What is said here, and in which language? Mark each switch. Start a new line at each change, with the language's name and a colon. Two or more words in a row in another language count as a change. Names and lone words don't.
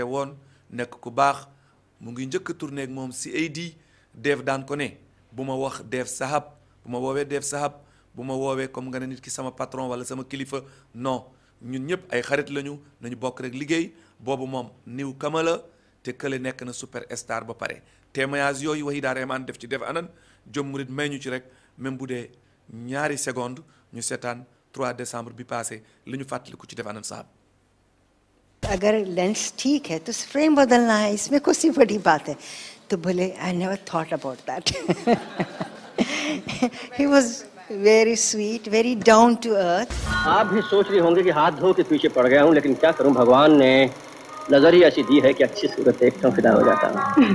Wolof: woon nekk ku baax mu ngi njëkk a tourné ak moom si AD Dave daan ko ne bu ma wax Dave Sahab bu ma woowee Dave Sahab bu ma woowee comme nga ne nit ki sama patron wala sama kilifa non ñun ñëpp ay xarit lañu nañu bokk rek liggéey boobu moom niw kama la te kële nekk na super star ba pare témoignage yooyu Wahida Rehman def ci def anan Jom Murid may ñu ci rek même bu dee ñaari seconde ñu seetaan 3 décembre bi passé li ñu fàttaliku ci def anan Sahab
Hindi: अगर लेंस ठीक है तो फ्रेम बदलना है इसमें कुछ सी बड़ी बात है तो बोले
English: I never thought about that he was very sweet very down to earth
Hindi: आप भी सोच रही होंगे कि हाथ धो के पीछे पड़ गया हूँ लेकिन क्या करूँ भगवान ने नजर ही ऐसी दी है कि अच्छी सूरत देखता हूँ फिदा हो जाता हूँ